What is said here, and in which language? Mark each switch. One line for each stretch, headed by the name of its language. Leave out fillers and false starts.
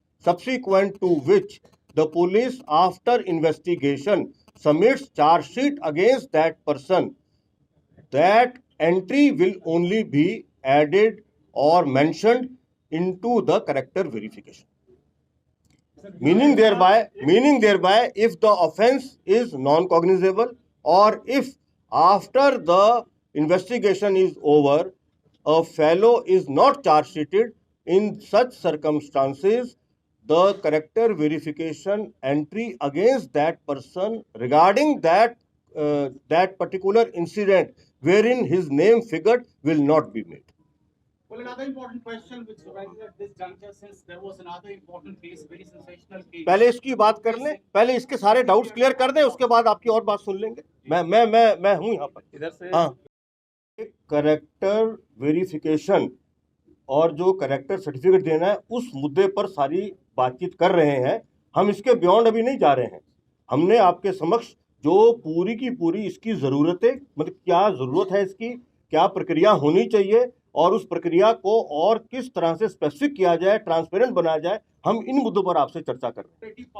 English: subsequent to which the police after investigation submits charge sheet against that person, that entry will only be added or mentioned into the character verification. Meaning thereby if the offense is non-cognizable or if after the investigation is over a fellow is not charge sheeted, in such circumstances the character verification entry against that person regarding that particular incident wherein his name figured will not be made. Well, another important question which arises at this juncture, since there was another important case, very sensational case.
Hindi: पहले इसकी बात कर लें, पहले इसके सारे doubts clear कर दें, उसके बाद आपकी और बात सुन लेंगे। मैं हूं यहाँ पर इधर से। हाँ, करेक्टर वेरिफिकेशन और जो करेक्टर सर्टिफिकेट देना है उस मुद्दे पर सारी बातचीत कर रहे हैं। हम इसके बियॉन्ड अभी नहीं जा रहे हैं। हमने आपके समक्ष जो पूरी की पूरी इसकी ज़रूरतें, मतलब क्या ज़रूरत है इसकी, क्या प्रक्रिया होनी चाहिए और उस प्रक्रिया को और किस तरह से स्पेसिफिक किया जाए, ट्रांसपेरेंट बनाया जाए, हम इन मुद्दों पर आपसे चर्चा कर रहे हैं।